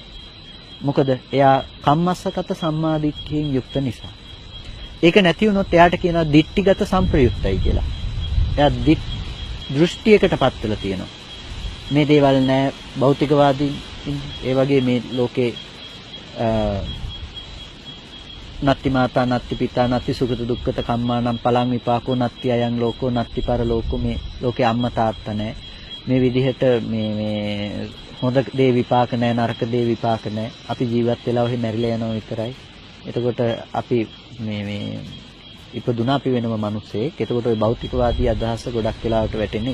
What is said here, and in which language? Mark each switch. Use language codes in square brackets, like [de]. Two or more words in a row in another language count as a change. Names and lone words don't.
[si] මොකද එයා කම්මස්සගත සම්මාදිට්ඨියෙන් යුක්ත නිසා. ඒක නැති වුණොත් එයාට කියනවා දිට්ඨිගත සම්ප්‍රයුක්තයි කියලා. එයා දෘෂ්ටියකටපත් වෙලා තියෙනවා. මේ දේවල් නෑ භෞතිකවාදී ඒ වගේ මේ ලෝකේ [pi] නත්ති මාතා නත්ති පිතා නත්ති සුගත දුක්ඛත කම්මානම් පලං විපාකෝ නත්ති අයං ලෝකෝ නත්ති පරලෝකෝ [si] මේ ලෝකේ අම්මා තාත්තා නැහැ. මේ විදිහට මේ හොඳ දේ විපාක නැහැ නරක දේ විපාක නැහැ. අපි ජීවත් වෙලා ඔහි මැරිලා යනවා විතරයි. එතකොට අපි මේ ඉපදුනා අපි වෙනම මිනිස්සෙක්. එතකොට ওই භෞතිකවාදී අදහස ගොඩක් වෙලාවට වැටෙන්නේ.